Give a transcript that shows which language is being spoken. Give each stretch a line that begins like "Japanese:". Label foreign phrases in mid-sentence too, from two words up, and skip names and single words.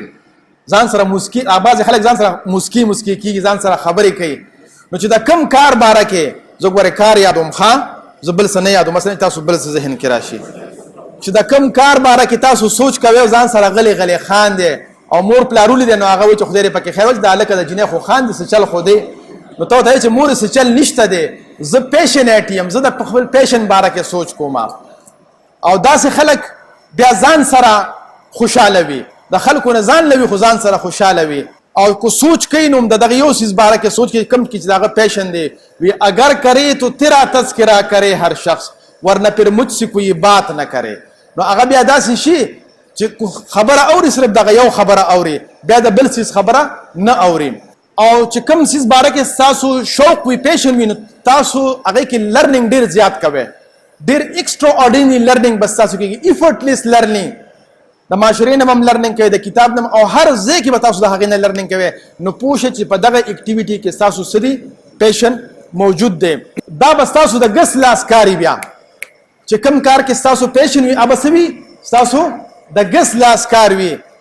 Pashto: ځان سره موسکي بعضې خلک ځان سره موسکي کېږي ځان سره خبرې کوي نو چې د کم کار باره کې زه ګورې کار یادوم ښه زه بل څه نه یادوم مثلا تاسو بل څه ذهن کې راشي چې د کم کار باره کې تاسو سوچ کوئ او ځان سره غلې غلې خاندې او مور پلارولي دی نو هغه وایي چې خدای دې پکې خیر وکړي دا هلکه د جنۍ خو خاندي څه چل خو دی نو ته ورته وایي چې مور څه چل نشته دی زه پیشنیټ یم زه د خپل پیشن باره کې سوچ کوم او داسې خلک بیا ځان سره خوشحاله وي د خلکو نه ځان لوي خو ځان سره خوشحاله وي او کو سوچ کوي نو د دغه یو څیز باره کې سوچ کوي کم کې چې دغه پیشن دی وی
Urdu: اگر کرے تو تیرا تذکرہ کرے هر شخص ورنہ پھر مجھ سے کوئی بات نہ کرے
Pashto: نو هغه بیا داسې شي چې خبره اوري صرف دغه یو خبره اوري بیا د بل څیز خبره نه اوري او چې کوم څیز باره کې تاسو شوق وي پیشن وي نو تاسو هغې کې لرننګ ډېر زیات کوئ ډېر
English: extraordinary learning
Pashto: بس تاسو کېږي
English: effortless learning
Pashto: د معاشرې نه هم لرننګ کوئ د کتاب نه او هر ځای کې به تاسو د هغې نه لرننګ کوئ نو پوه شئ چې په دغه اکټیویټي کې ستاسو څه دي پیشن موجود دی دا به ستاسو د ګس لاس کاري بیا چې کوم کار کې ستاسو پیشن وي هغه څه وي ستاسو د ګس لاس کار وي